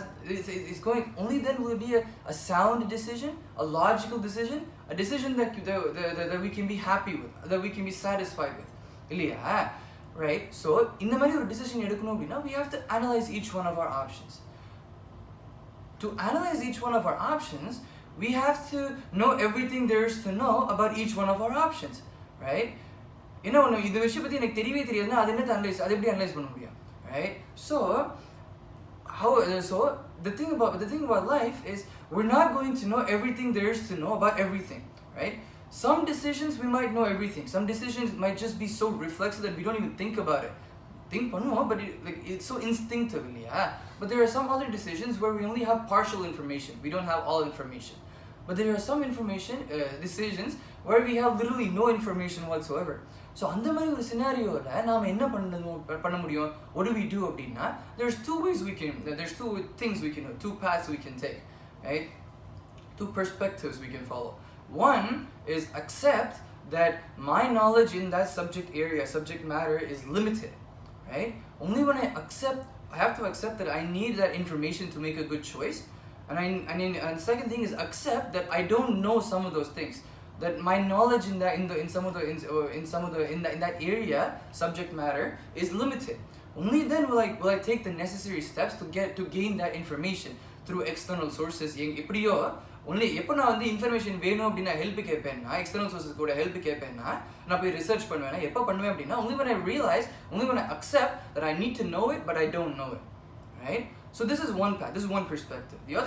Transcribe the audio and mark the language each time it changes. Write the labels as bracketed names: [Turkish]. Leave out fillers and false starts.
[English] It's going, only then will it be a sound decision, a logical decision, a decision that we can be happy with, that we can be satisfied with, [Tamil] இல்லையா? [English] Right? So [Tamil] இந்த மாதிரி ஒரு decision எடுக்கணும் அப்படின்னா [English] we have to analyze each one of our options. To analyze each one of our options, we have to know everything there is to know about each one of our options, right? You know, [Tamil] இந்த விஷயம் பத்தி எனக்கு தெரியவே தெரியாதுன்னா அது என்ன அது எப்படி அனலைஸ் பண்ண முடியும், right? [English] So the thing about life is we're not going to know everything there is to know about everything, right? Some decisions we might know everything. Some decisions might just be so reflexive that we don't even think about it. Think பண்ணுவோம், but it's so instinctive, yeah. But there are some other decisions where we only have partial information. We don't have all information. But there are some decisions where we have literally no information whatsoever. [Tamil] So அந்த மாதிரி ஒரு சினாரியோல நாம என்ன பண்ண முடியும்? [English] What do we do அப்படின்னா, there's two things we can do, two paths we can take, right? Two perspectives we can follow. One is accept that my knowledge in that subject matter is limited, right? Only when I have to accept that I need that information to make a good choice. And the second thing is accept that I don't know some of those things, that my knowledge in that area subject matter is limited. Only then will I take the necessary steps to gain that information through external sources. [Tamil] எப்படியோ only எப்போ நான் வந்து information வேணும் அப்படின்னா help கேட்பேன்னா, external sources கூட help கேட்பேன்னா, நான் போய் research பண்ணுவேன்னா எப்போ பண்ணுவேன் அப்படின்னா [English] only when I realize, only when I accept that I need to know it but I don't know it, right? So this is one path, this is one perspective.